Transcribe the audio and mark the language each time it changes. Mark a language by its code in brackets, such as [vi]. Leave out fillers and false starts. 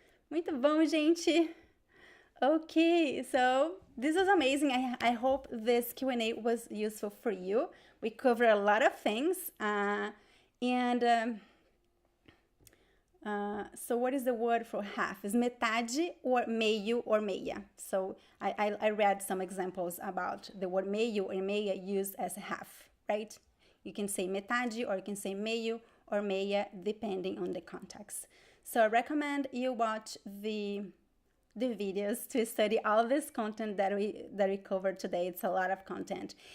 [pt] Muito bom, gente. [en] Okay, so this was amazing. I hope this Q&A was useful for you. We covered a lot of things. So what is the word for half? Is metade or meio or meia? So I read some examples about the word meio or meia used as half, right? You can say metade or you can say meio or meia depending on the context. So I recommend you watch the videos to study all this content that we covered today. It's a lot of content.